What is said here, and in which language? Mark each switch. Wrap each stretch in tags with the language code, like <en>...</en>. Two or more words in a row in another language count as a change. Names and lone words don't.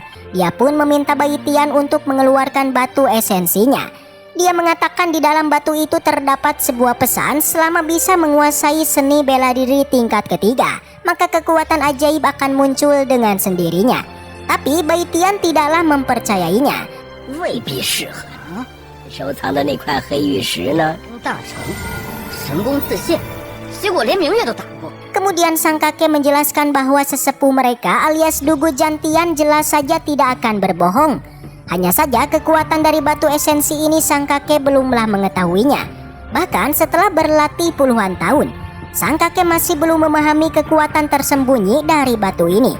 <id>Dia pun meminta Baitian untuk mengeluarkan batu esensinya. Dia mengatakan di dalam batu itu terdapat sebuah pesan, selama bisa menguasai seni bela diri tingkat ketiga, maka kekuatan ajaib akan muncul dengan sendirinya. Tapi Baitian tidaklah mempercayainya.</id> <zh>未必适合啊！收藏的那块黑玉石呢，大成神功自现，结果连明月都打不过。</zh> <id>Kemudian sang kakek menjelaskan bahwa sesepuh mereka alias Dugu Jantian jelas saja tidak akan berbohong. Hanya saja kekuatan dari batu esensi ini sang kakek belumlah mengetahuinya. Bahkan setelah berlatih puluhan tahun, sang kakek masih belum memahami kekuatan tersembunyi dari batu ini.</id>